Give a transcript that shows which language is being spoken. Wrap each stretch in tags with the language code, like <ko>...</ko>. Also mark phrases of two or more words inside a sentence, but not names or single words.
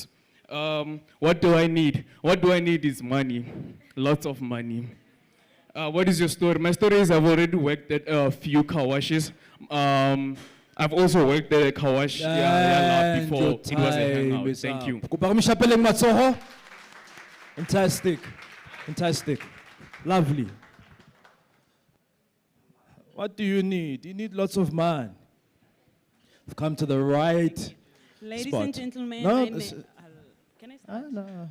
<en>What do I need? What do I need is money, lots of money. What is your story? My story is I've already worked at a few car washes. I've also worked at a car wash yeah, And before your it was a time hangout. is Thank up. you.</en> <st>Kopa re mo shapeleng matsoho.</st> <en>Fantastic. Fantastic. Lovely. What do you need? You need lots of man. You've come to the right Ladies spot. and gentlemen, No, my this- name. Can I start? no.</en>